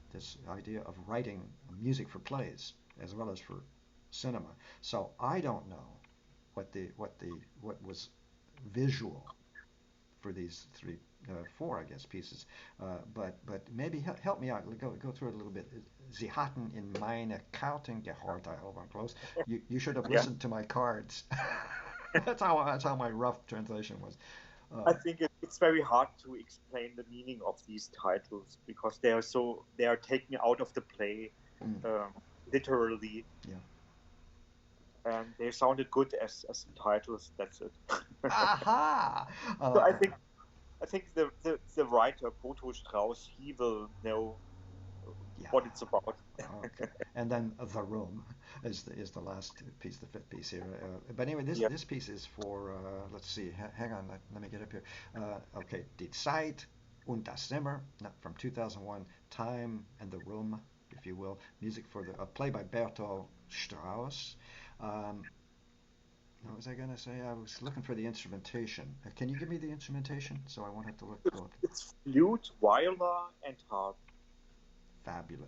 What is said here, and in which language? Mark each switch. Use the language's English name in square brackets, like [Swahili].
[English] This idea of writing music for plays as well as for cinema. So I don't know what was visual for these four, I guess, pieces. But maybe help me out. Go through it a little bit. [German] Sie hatten in meine Karten gehorcht. [English] I hope I'm close. You should have Yeah. listened to my cards. That's how my rough translation was. I think it's very hard to explain the meaning of these titles because they are taken out of the play Mm, um, literally, yeah. and they sounded good as titles. That's it. Aha! So I think the writer Boto Strauss, he will know Yeah. what it's about. Okay. And then the room is the last piece, the fifth piece here. But anyway, this Yeah. this piece is for let's see. Hang on, let me get up here. Okay, Die Zeit und das Zimmer, from 2001. Time and the Room, if you will. Music for a play by Bertolt Strauss. Um, what was I gonna say? I was looking for the instrumentation. Can you give me the instrumentation so I won't have to go up? It's flute, viola, and harp. Fabulous.